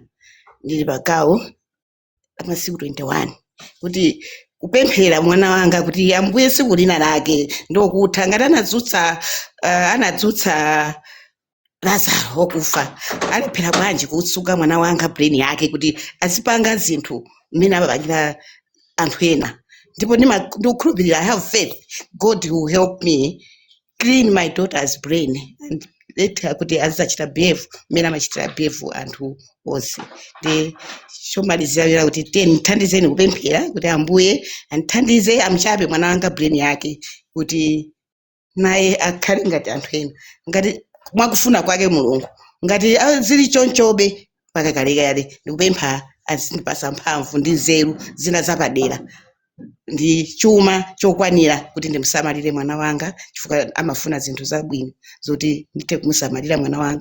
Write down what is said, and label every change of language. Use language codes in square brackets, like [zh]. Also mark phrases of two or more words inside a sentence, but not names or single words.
[ny] Ndili pa gawo amasiku 21 kuti kupemphera mwana wanga kuti Ambuye siku lina lake ndokutha, ngati anadzutsa Lazaro okufa, alephera bwanji kutsuka mwana wanga brain yake kuti azipanga zinthu mmene amapangira anthu ena. Ndipo ndikukhulupirira, [en] I have faith God will help me clean my daughter's brain and [ny] letha kuti azachita behave mmene amachitira behave anthu onse. Ndi chomalizira kuti thandizeni kupemphera kuti Ambuye andithandize amuchape mwana wanga brain yake kuti naye akhale ngati anthu ena, ngati mwakufuna kwake Mulungu, ngati zili chonchobe pakalekale ndikupempha azindipasa mphamvu ndi nzeru zina zapadera ndi chuma chokwanira kuti ndimusamalire mwana wanga, chifukwa amafuna zinthu zabwino zoti ndithe kumusamalira mwana wanga.